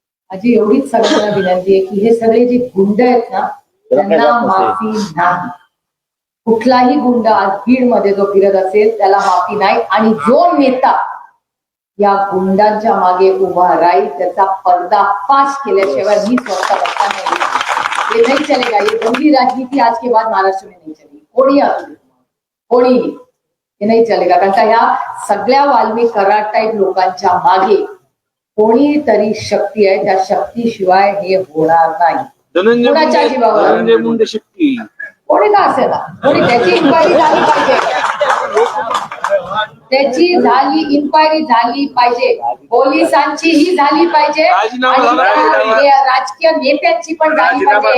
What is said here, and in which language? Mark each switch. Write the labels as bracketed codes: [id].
[mr] माझी एवढीच सगळ्यांना विनंती आहे की हे सगळे जे गुंड आहेत ना, त्यांना माफी नाही. कुठलाही गुंड आज बीड मध्ये जो फिरत असेल त्याला माफी नाही. आणि जो नेता या गुंडांच्या मागे उभा राहील त्याचा पर्दाफाश केल्याशिवाय मी स्वतः रस्ता नाही. [hi] ये नहीं चलेगा. ये गंदी राजनीति आज के बाद महाराष्ट्र में नहीं चलेगी. [mr] कोणी असू कोणी, हे नाही चलेगा. कारण का ह्या सगळ्या वाल्मिक कराड टाईप लोकांच्या मागे कोणीतरी शक्ती आहे, त्या शक्तीशिवाय हे होणार नाही. कोणाच्या जीवावर धनंजय मुंडे शक्ती कोणी का असे ना, कोणी त्याची इन्क्वायरी झाली पाहिजे, त्याची इन्क्वायरी झाली पाहिजे, पोलिसांचीही झाली पाहिजे आणि राजकीय नेत्यांची पण झाली पाहिजे.